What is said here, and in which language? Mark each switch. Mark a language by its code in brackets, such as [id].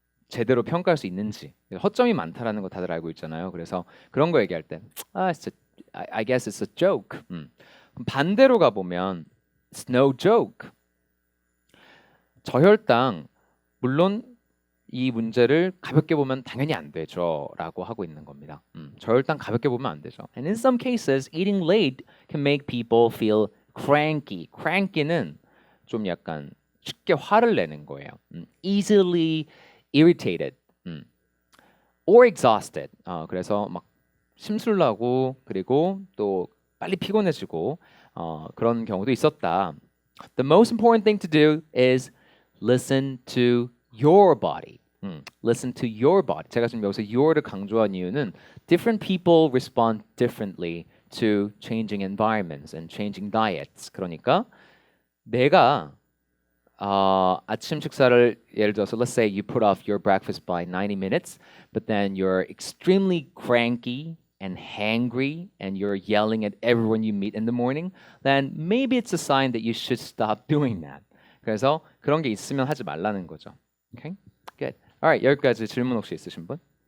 [ko] 제대로 평가할 수 있는지 허점이 많다라는 거 다들 알고 있잖아요. 그래서 그런 거 얘기할 때 [en] I guess it's a joke. 그럼 반대로 가보면 It's no joke. [ko] 저혈당 물론 이 문제를 가볍게 보면 당연히 안 되죠라고 하고 있는 겁니다. 저혈당 가볍게 보면 안 되죠. [en] And in some cases, eating late can make people feel cranky. [ko] cranky는 좀 약간 쉽게 화를 내는 거예요. [en] easily irritated, or exhausted. [ko] 그래서 막 심술나고 그리고 또 빨리 피곤해지고 그런 경우도 있었다. [en] The most important thing to do is listen to your body. Listen to your body. [ko] 제가 지금 여기서 your를 강조한 이유는 [en] different people respond differently to changing environments and changing diets. [ko] 그러니까 내가 아침 식사를 예를 들어서 [en] let's say you put off your breakfast by 90 minutes, but then you're extremely cranky and hangry and you're yelling at everyone you meet in the morning, then maybe it's a sign that you should stop doing that. [ko] 그래서 그런 게 있으면 하지 말라는 거죠. [en] Okay? Good. Alright, [ko] 여기까지 질문 혹시 있으신 분?